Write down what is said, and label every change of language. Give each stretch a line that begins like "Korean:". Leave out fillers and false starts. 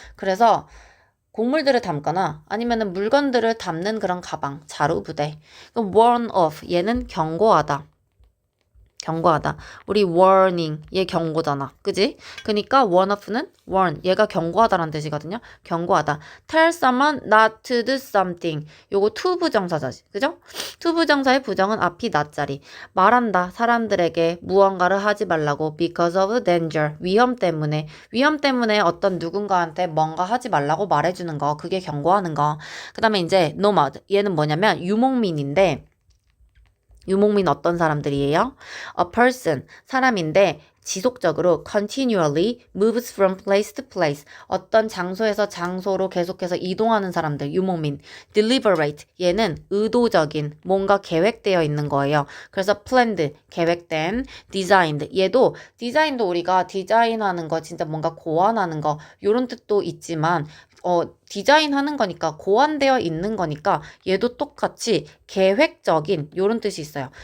Korean: 그래서 곡물들을 담거나 아니면은 물건들을 담는 그런 가방, 자루 부대. warn of, 얘는 경고하다. 우리 warning, 얘 경고잖아. 그지? 그니까 warn of는 warn, 얘가 경고하다라는 뜻이거든요. 경고하다.
English: tell someone not to do something.
Korean: 요거 to 부정사자지. 그죠? to 부정사의 부정은 앞이 not자리. 말한다. 사람들에게 무언가를 하지 말라고
English: because of danger.
Korean: 위험 때문에 어떤 누군가한테 뭔가 하지 말라고 말해주는 거. 그게 경고하는 거. 그 다음에 이제 nomad. 얘는 뭐냐면 유목민인데 유목민 어떤 사람들이에요?
English: A person,
Korean: 사람인데 지속적으로
English: continually moves from place to place.
Korean: 어떤 장소에서 장소로 계속해서 이동하는 사람들, 유목민. deliberate, 얘는 의도적인, 뭔가 계획되어 있는 거예요. 그래서 planned, 계획된. designed, 얘도 디자인도 우리가 디자인하는 거, 진짜 뭔가 고안하는 거, 요런 뜻도 있지만 디자인하는 거니까 고안되어 있는 거니까 얘도 똑같이 계획적인 요런 뜻이 있어요.